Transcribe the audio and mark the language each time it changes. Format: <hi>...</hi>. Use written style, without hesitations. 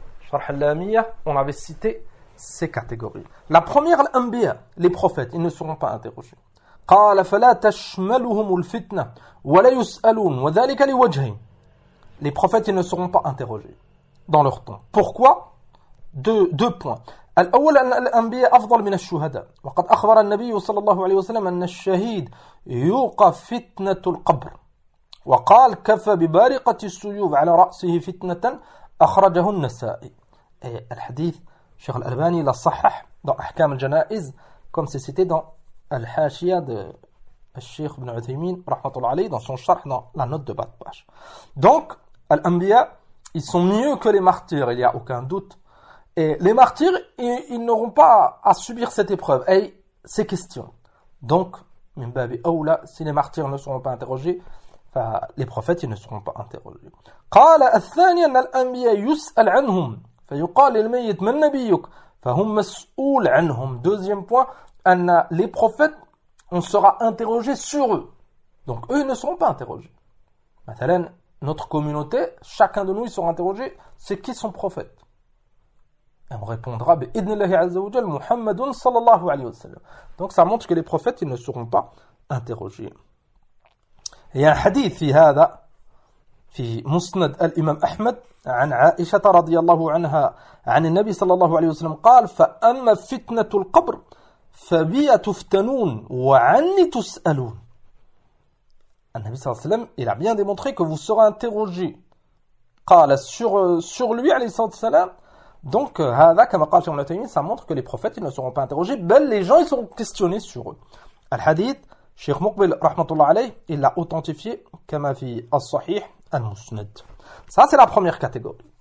<fr>Sharh al-Lamiyya, on avait cité ces catégories. La première, l'Anbiya, les prophètes, ils ne seront pas interrogés.</fr> <ar>قَالَ فَلَا تَشْمَلُهُمُ الْفِتْنَةُ وَلَا يُسْأَلُونَ وَذَلِكَ لِوَجْهِينَ</ar> <fr>Les prophètes, ils ne seront pas interrogés dans leur temps. Pourquoi? Deux points.</fr> <ar>الأول أن الأنبياء أفضل من الشهداء وقد أخبر النبي صلى الله عليه وسلم أن الشهيد يوقى فتنة القبر وقال كفى ببارقة السيوف على رأسه فتنة أخرجه النسائي الحديث شيخ الألباني لصحح dans أحكام الجنائز</ar> <fr>comme c'est cité dans</fr> <ar>الحاشية de الشيخ بن عثيمين رحمة الله عليه dans son شرح</ar> <fr>dans la note de bas de page. Donc الأنبياء ils sont mieux que les martyrs, il n'y a aucun doute. Et les martyrs, ils n'auront pas à subir cette épreuve. Et ces questions. Donc, si les martyrs ne seront pas interrogés, les prophètes, ils ne seront pas interrogés.</fr> <ar>قال الثاني أن الأنبياء يسأل عنهم فيقال للميت من نبيك فهم مسؤول عنهم.</ar> <fr>Deuxième point,</fr> <ar>أن</ar> <fr>les prophètes, on sera interrogé sur eux. Donc, eux ne seront pas interrogés.</fr> <ar>مثلا,</ar> <fr>notre communauté, chacun de nous, ils seront interrogés. C'est qui son prophète? Elle me répondra «</fr> <ar>بإذن الله عز وجل محمد صلى الله عليه وسلم</ar> <fr>» Donc ça montre que les prophètes ils ne seront pas interrogés. Il y a un hadith</fr> <ar>في هذا في مسند الإمام أحمد عن عائشة رضي الله عنها عن النبي صلى الله عليه وسلم قال « فأما فتنة القبر فبي تفتنون وعني تسألون » النبي صلى الله عليه وسلم</ar> <fr>il a bien démontré que vous serez interrogés. قال sur lui</fr> <ar>عليه الصلاة والسلام</ar> <fr>Donc, ça montre que les prophètes ils ne seront pas interrogés. Ben, les gens ils seront questionnés sur eux. Al-Hadith, Cheikh Muqbil,</fr> <ar>rahmatullah alayhi,</ar> <fr>il l'a authentifié.</fr> <ar>Kama fi al-Sahih al-Musnad.</ar> <fr>Ça, c'est la première catégorie.</fr>